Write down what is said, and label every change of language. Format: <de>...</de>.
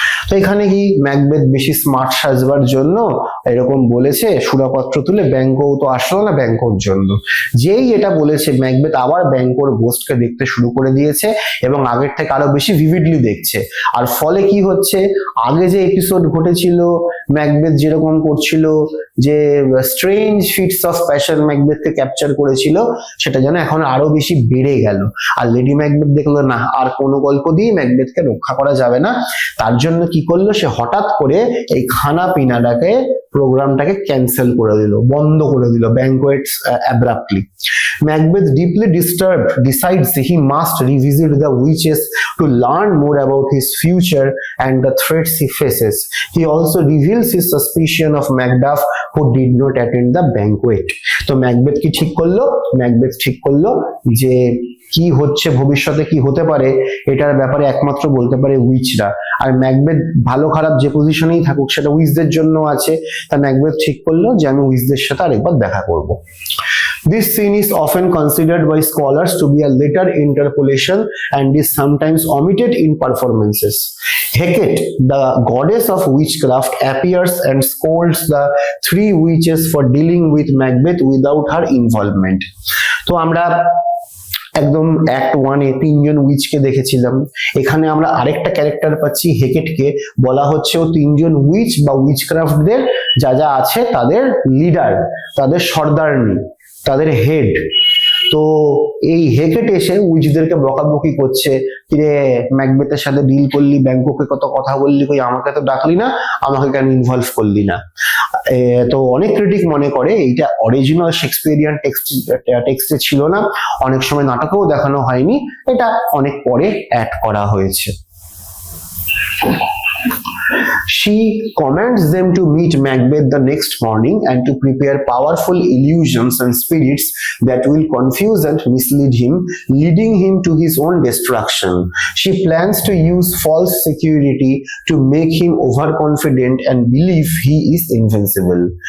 <bn>তো এখানে কি ম্যাকবেথ বেশি স্মার্ট সাজবার জন্য এরকম বলেছে, সুরাপত্র তুলে ব্যাংকো তো আসলো না ব্যাংকোর জন্য। যেই এটা বলেছে ম্যাকবেথ আবার ব্যাংকোর গোস্টকে দেখতে শুরু করে দিয়েছে এবং আগের থেকে আরো বেশি ভিভিডলি দেখছে। আর ফলে কি হচ্ছে, আগে যে এপিসোড ঘটেছিল ম্যাকবেথ যেরকম করছিল, যে</bn> <en>strange fits of passion</en> <bn>ম্যাকবেথকে capture করেছিল, সেটা যেন এখন আরো বেশি বেড়ে গেল। আর লেডি ম্যাকবেথ দেখলো না আর কোনো গল্প দিয়ে ম্যাকবেথকে রক্ষা করা যাবে না, তার জন্য কি করলো, সে হঠাৎ করে এই খানা পিনাটাকে প্রোগ্রামটাকে ক্যান্সেল করে দিল, বন্ধ করে দিল, banquets abruptly.</bn> <en>Macbeth, deeply disturbed, decides he must revisit the witches to learn more about his future and the threats he faces. He also reveals his suspicion of Macduff, who did not attend the banquet.</en> <bn>তো Macbeth কি ঠিক করলো? Macbeth ঠিক করলো যে কি হচ্ছে, ভবিষ্যতে কি হতে পারে এটার ব্যাপারে একমাত্র বলতে পারে উইচরা। আর ম্যাকবেথ ভালো খারাপ যে পজিশনেই থাকুক সেটা উইচদের জন্য আছে। তা ম্যাকবেথ ঠিক করলো যে আমি উইচদের সাথে আরেকবার দেখা করব।</bn> <en>This scene is often considered by scholars to be a later interpolation and is sometimes omitted in performances. Hecate, the goddess of witchcraft, appears and scolds the three witches for dealing with Macbeth without her involvement.</en> <bn>তো আমরা একদম act 1-এ তিনজন উইচকে দেখেছিলাম, এখানে আমরা আরেকটা character পাচ্ছি হেকেটকে। বলা হচ্ছে ও তিনজন উইচ বা উইচক্রাফটদের যা যা আছে তাদের লিডার, তাদের সর্দারনি, তাদের হেড। তো এই হেকেট এসে উইচদেরকে বকাবকি করছে, কিরে ম্যাকবেথের সাথে ডিল করলি, ব্যাংককে কত কথা বললি, কই আমাকে তো ডাকলি না, আমাকে কেন ইনভলভ করলি না। তো অনেক ক্রিটিক মনে করে এইটা অরিজিনাল শেক্সপিয়ারিয়ান টেক্সটে ছিল না, অনেক সময় নাটকেও দেখানো হয়নি, এটা অনেক পরে অ্যাড করা হয়েছে।</bn> <en>She commands them to meet Macbeth the next morning and to prepare powerful illusions and spirits that will confuse and mislead him, leading him to his own destruction. She plans to use false security to make him overconfident and believe he is invincible.</en>